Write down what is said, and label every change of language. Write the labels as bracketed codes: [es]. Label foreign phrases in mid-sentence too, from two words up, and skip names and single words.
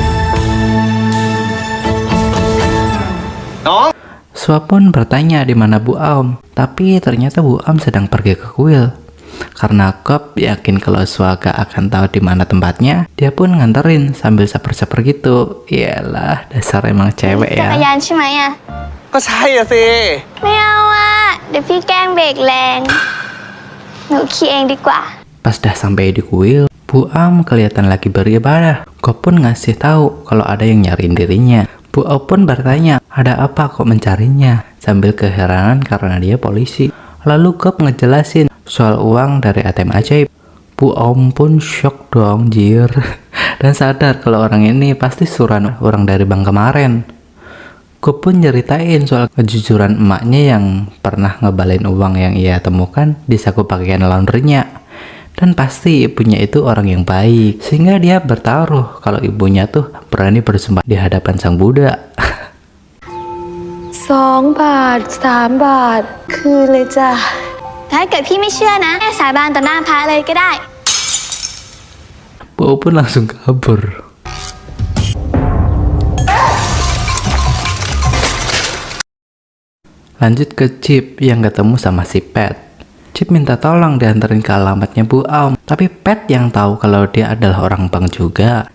[id] Sua pun bertanya di mana Bu Aum, tapi ternyata Bu Aum sedang pergi ke kuil. Karena Gop yakin kalau Sua gak akan tahu di mana tempatnya, dia pun nganterin sambil saper-saper gitu. Iyalah, dasar emang cewek [th] จักร ya. ยานใช่ไหมอ่ะ ก็ใช่อะสิ ไม่เอาอ่ะ เดี๋ยวพี่แกล้งเบรกแรง หนูขี่เองดีกว่า [id] Pas dah sampai di kuil, Bu Aum kelihatan lagi beribadah. Gop pun ngasih tahu kalau ada yang nyariin dirinya. Bu Aum pun bertanya, ada apa kok mencarinya? Sambil keheranan karena dia polisi. Lalu Gop ngejelasin soal uang dari ATM ajaib. Bu Aum pun shock dong, jir. Dan sadar kalau orang ini pasti suruhan orang dari bank kemarin. Gop pun nyeritain soal kejujuran emaknya yang pernah ngebalain uang yang ia temukan di saku pakaian laundrynya. Dan pasti ibunya itu orang yang baik, sehingga dia bertaruh kalau ibunya tuh berani bersumpah di hadapan sang Buddha. [th] 2 บาท 3 บาท คืนเลยจ้ะ ถ้าเกิดพี่ไม่เชื่อนะแม่สาบานต่อหน้าพระเลยก็ได้ [id] Bu pun langsung kabur. Lanjut ke Cip yang ketemu sama si Pet. Cip minta tolong dianterin ke alamatnya Bu Aum, tapi Pet yang tahu kalau dia adalah orang bank juga.